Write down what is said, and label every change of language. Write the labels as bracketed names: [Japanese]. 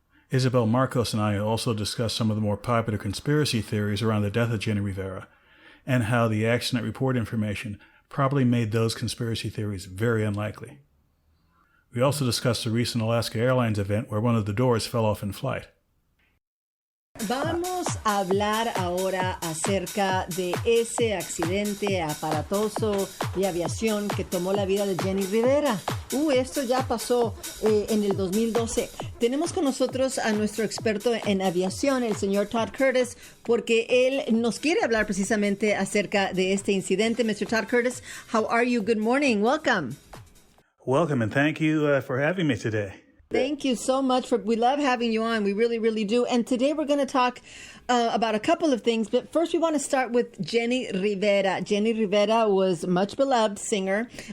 [English] Isabel, Marcos, and I also discussed some of the more popular conspiracy theories around the death of Jenni Rivera and how the accident report information probably made those conspiracy theories very unlikely. We also discussed the recent Alaska Airlines event where one of the doors fell off in flight. [Spanish] Vamos a hablar ahora acerca de ese accidente aparatoso de aviación que tomó la vida de Jenni Rivera. Esto ya pasó en el 2012. Tenemos con nosotros a nuestro experto en aviación, el señor Todd Curtis, porque él nos quiere hablar precisamente acerca de este incidente. [English] Mr. Todd Curtis, how are you? Good morning. Welcome. Welcome, and thank you for having me today. Thank you so much. We love having you on. We really, really do. And today we're going to talk about a couple of things. But first, we want to start with Jenni Rivera. Jenni Rivera was a much beloved singer.